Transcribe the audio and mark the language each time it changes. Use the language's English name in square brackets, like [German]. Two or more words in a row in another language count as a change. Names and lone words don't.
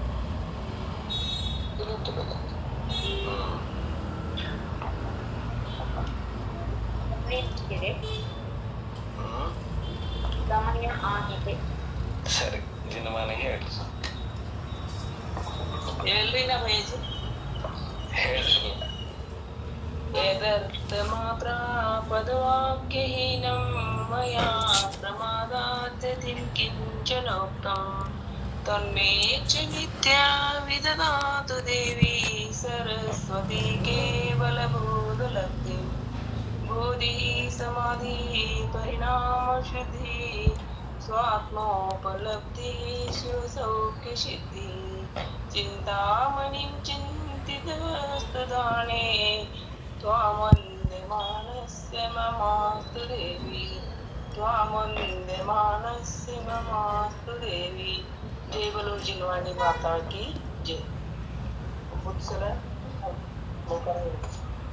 [Kannada] ಸಮಯ ಆಗಿದೆ. ಸರಿ, ದಿನಮಾನ ಹೇಳಿ. ಹೇಳ್ರಿ ನಮ್ಮ ಏಜ್. ಹೇಳ್ರಿ. [Sanskrit] यदर्थमात्रापदवाक्यहीनं मया प्रमादात्यतिं किञ्चनोक्तं तन्मे च नित्या विददातु देवी सरस्वती केवलबोधलब्धिं बोधि समाधि परिणामशुद्धि स्वात्मोपलब्धि शिवसौख्यसिद्धि चिन्तामणिं चिन्तितस्तु दाने त्वामन्दे मानस्य ममास्तु देवी, त्वामन्दे मानस्य ममास्तु देवी। [Hindi] जय बोलो जिनवाणी माता की जय।